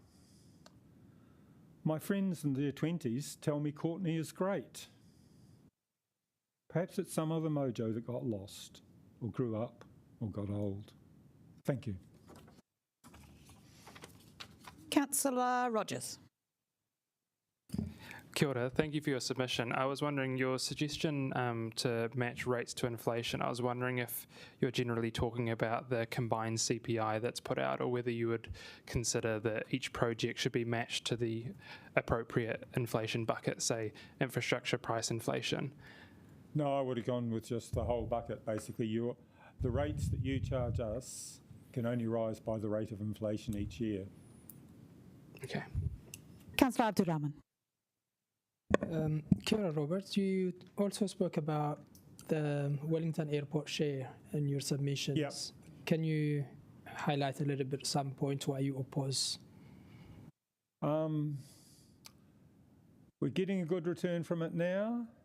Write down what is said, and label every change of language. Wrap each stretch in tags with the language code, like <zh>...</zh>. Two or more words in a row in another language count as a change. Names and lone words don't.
<en>My friends in their 20s tell me Courtney is great. Perhaps it's some other mojo that got lost, or grew up, or got old. Thank you. Councillor Rogers.</en> <mi>Kia ora,</mi> <en>thank you for your submission. I was wondering, your suggestion to match rates to inflation, I was wondering if you're generally talking about the combined CPI that's put out, or whether you would consider that each project should be matched to the appropriate inflation bucket, say infrastructure price inflation. No, I would have gone with just the whole bucket. Basically, the rates that you charge us can only rise by the rate of inflation each year. Okay. Councillor Abdurrahman.</en> <mi>Kia ora,</mi> <en>Robert. You also spoke about the Wellington Airport share in your submissions. Yep. Can you highlight a little bit some points why you oppose? We're getting a good return from it now.</en>